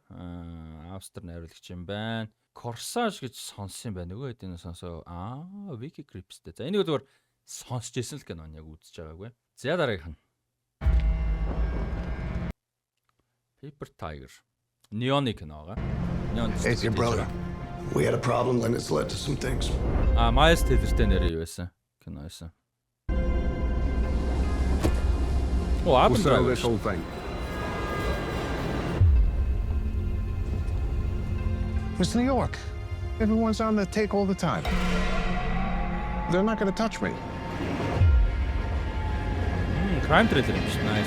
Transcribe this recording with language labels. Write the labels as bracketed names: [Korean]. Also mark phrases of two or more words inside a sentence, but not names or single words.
[Mongolian] Австри найруулагч юм байна. Corsage гэж сонссон юм байна. Нөгөө хэд энэ сонсоо Vicky Krieps-тэй. За энийг зүгээр сонсч ирсэн л кинон яг үзэж байгаагүй. За дараагийнх нь Paper Tiger. Neon кино байгаа. Neon. [English] Hey, your brother. We had a problem and it's led to some things. [Mongolian] Miles Taylor-тэй нэрээ юу байсан? Кино байсан. [English] We'll settle this whole thing. It's New York. Everyone's on the take all the time. They're not going to touch me. Crime thriller. Nice.